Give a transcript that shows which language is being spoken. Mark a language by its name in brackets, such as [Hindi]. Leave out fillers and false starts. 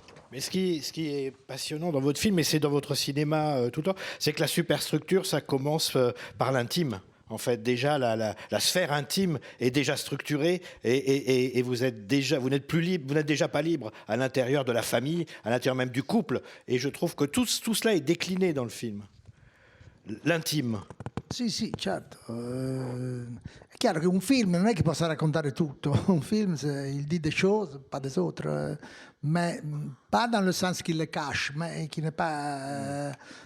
[French] Mais ce qui est passionnant dans votre film, et c'est dans votre cinéma tout le temps, c'est que la superstructure, ça commence par l'intime. En fait, déjà, la sphère intime est déjà structurée et vous n'êtes plus libre, vous n'êtes déjà pas libre à l'intérieur de la famille, à l'intérieur même du couple. Et je trouve que tout cela est décliné dans le film. L'intime. [Italian] Sì, certo. È chiaro che un film non è che possa raccontare tutto. [French] Un film, il dit des choses, pas des autres. Mais pas dans le sens qu'il les cache, mais qui n'est pas...